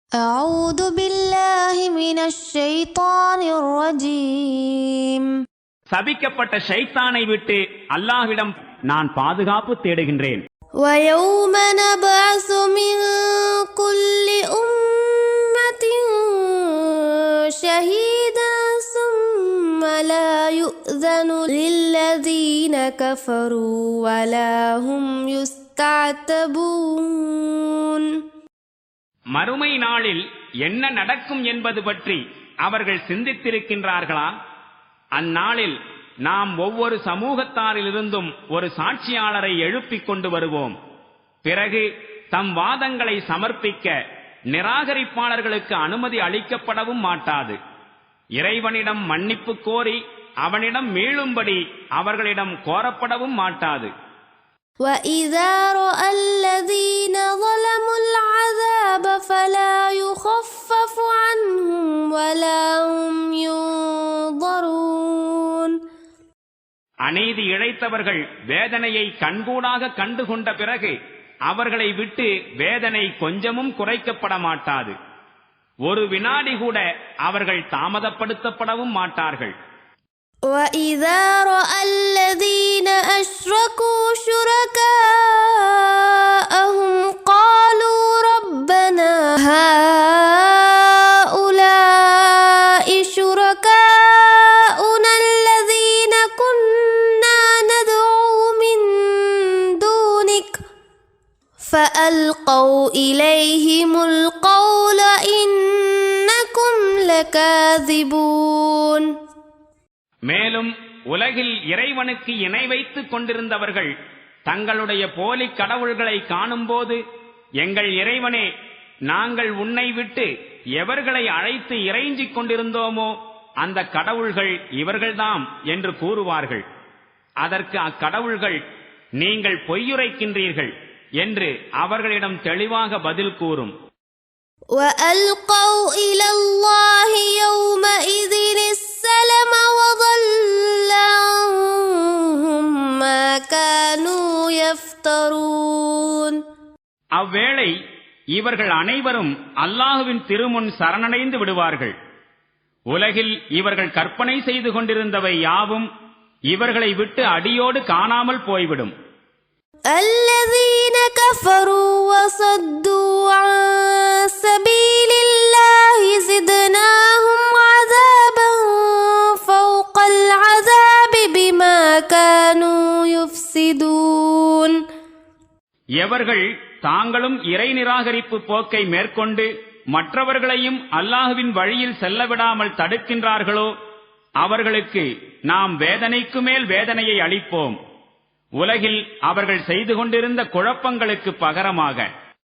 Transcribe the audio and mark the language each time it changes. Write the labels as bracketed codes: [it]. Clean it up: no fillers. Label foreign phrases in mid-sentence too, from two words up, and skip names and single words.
[ar] أعوذ بالله من الشيطان الرجيم. [ta] சபிக்கப்பட்ட ஷைத்தானை விட்டு அல்லாஹ்விடம் நான் பாதுகாப்பு தேடுகின்றேன். [ar] ويوم نبعث من كل أمة شهيدا ثم لا يؤذن للذين كفروا ولا هم يستعتبون. [ta] மறுமை நாளில் என்ன நடக்கும் என்பது பற்றி அவர்கள் சிந்தித்திருக்கின்றார்களா? அந்நாளில் நாம் ஒவ்வொரு சமூகத்தாரிலிருந்தும் ஒரு சாட்சியாளரை எழுப்பிக் கொண்டு வருவோம். பிறகு தம் வாதங்களை சமர்ப்பிக்க நிராகரிப்பாளர்களுக்கு அனுமதி அளிக்கப்படவும் மாட்டாது. இறைவனிடம் மன்னிப்பு கோரி அவனிடம் மீளும்படி அவர்களிடம் கோரப்படவும் மாட்டாது. [ar] وَإِذَا رَأَى الَّذِينَ ظَلَمُوا الْعَذَابَ فَلَا يُخَفَّفُ عَنْهُمْ وَلَا هُمْ يُنظَرُونَ. [ta] அநீதி இழைத்தவர்கள் வேதனையை கண்கூடாக கண்டுகொண்ட பிறகு அவர்களை விட்டு வேதனை கொஞ்சமும் குறைக்கப்பட மாட்டாது. ஒரு வினாடி கூட அவர்கள் தாமதப்படுத்தப்படவும் மாட்டார்கள். [ar] وَإِذَا رَأَى الَّذِينَ أَشْرَكُوا شُرَكَاءَهُمْ قَالُوا رَبَّنَا هَؤُلَاءِ شُرَكَاؤُنَا الَّذِينَ كُنَّا نَدْعُو مِن دُونِكَ فَأَلْقَوْا إِلَيْهِمُ الْقَوْلَ إِنَّكُمْ لَكَاذِبُونَ. [ta] மேலும் உலகில் இறைவனுக்கு இணை வைத்துக் கொண்டிருந்தவர்கள் தங்களுடைய போலி கடவுள்களை காணும்போது, எங்கள் இறைவனே, நாங்கள் உன்னை விட்டு எவர்களை அழைத்து இறைஞ்சிக் கொண்டிருந்தோமோ அந்த கடவுள்கள் இவர்கள்தாம் என்று கூறுவார்கள். அதற்கு அக்கடவுள்கள், நீங்கள் பொய்யுரைக்கின்றீர்கள் என்று அவர்களிடம் தெளிவாக பதில் கூறும். [ar] وَأَلْقَوْا إِلَى اللَّهِ يَوْمَئِذٍ السَّلَمَ وَضَلَّ عَنْهُمْ مَا كَانُوا يَفْتَرُونَ. [ta] அவ்வேளை இவர்கள் அனைவரும் அல்லாஹுவின் திருமுன் சரணடைந்து விடுவார்கள். உலகில் இவர்கள் கற்பனை செய்து கொண்டிருந்தவை யாவும் இவர்களை விட்டு அடியோடு காணாமல் போய்விடும். [ar] الَّذِينَ كَفَرُوا وَصَدُّوا عَن سَبِيلِ اللَّهِ زِدْنَاهُمْ عَذَابًا فَوْقَ الْعَذَابِ بِمَا كَانُوا يُفْسِدُونَ. [ta] எவர்கள் தாங்களும் இறை நிராகரிப்பு போக்கை மேற்கொண்டு மற்றவர்களையும் அல்லாஹுவின் வழியில் செல்லவிடாமல் தடுக்கின்றார்களோ அவர்களுக்கு நாம் வேதனைக்கு மேல் வேதனையை அளிப்போம். உலகில் அவர்கள் செய்து கொண்டிருந்த குழப்பங்களுக்கு பகரமாக